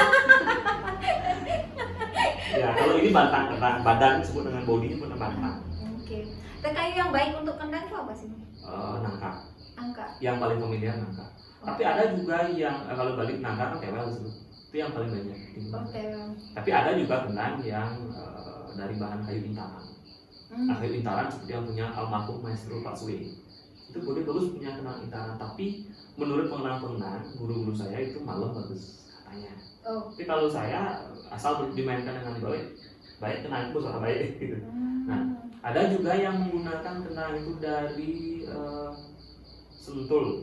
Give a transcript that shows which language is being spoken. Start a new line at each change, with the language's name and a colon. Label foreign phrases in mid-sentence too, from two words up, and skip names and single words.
Indonesian: Ya, kalau ini batang kentang, badan disebut dengan body disebut dengan batang. Oke. Dan kayu yang baik untuk kendang itu apa sih? Nangka. Angka. Yang paling familiar nangka. Tapi ada juga yang kalau balik nangka kan tewel disebut. Itu yang paling banyak. Oke. Tapi ada juga kendang yang dari bahan kayu intaran. Nah, kayu intaran seperti yang punya almarhum Maestro Pak Suwe. Itu boleh bagus punya kendang intaran, tapi menurut pengenang-pengenang guru-guru saya itu malam bagus katanya. Tapi kalau saya asal dimainkan dengan baik kendang itu suara baik gitu. Nah, ada juga yang menggunakan kendang itu dari Sentul.